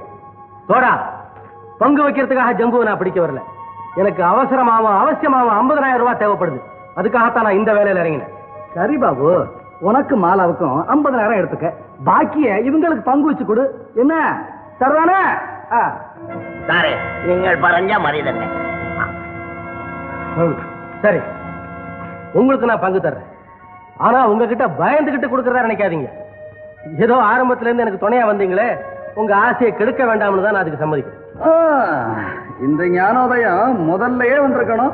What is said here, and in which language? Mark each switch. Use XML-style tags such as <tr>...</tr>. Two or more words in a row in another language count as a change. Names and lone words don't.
<ta>தோடா, பங்கு வைக்கிறதுக்காக ஜம்புவை நான் பிடிக்க வரல. எனக்கு அவசரமாவும் அவசியமாவும் 50,000 ரூபாய் தேவைப்படுது. அதுக்காகத்தான் நான் இந்த வேலையில இறங்கினேன். சரி பாபு, உனக்கு மாலாவுக்கும் 50,000 எடுத்துக்க, பாக்கிய இவங்களுக்கு பங்கு வச்சு கொடு. என்ன சரிதானே?</ta> <ml>സാറേ നിങ്ങൾ പറഞ്ഞ മതി തന്നെ.</ml> <ta>சரி, உங்களுக்கு நான் பங்கு தர்றேன். ஆனா உங்ககிட்ட பயந்துகிட்டு கொடுக்கறதா நினைக்காதீங்க. ஏதோ ஆரம்பத்துல இருந்து எனக்கு துணையா வந்தீங்களே, உங்க ஆசையை கெடுக்க வேண்டாம்னு தான் நான் அதுக்கு சம்மதிக்கிறேன். இந்த ஞானோதயம் முதல்லயே வந்திருக்கணும்.</ta>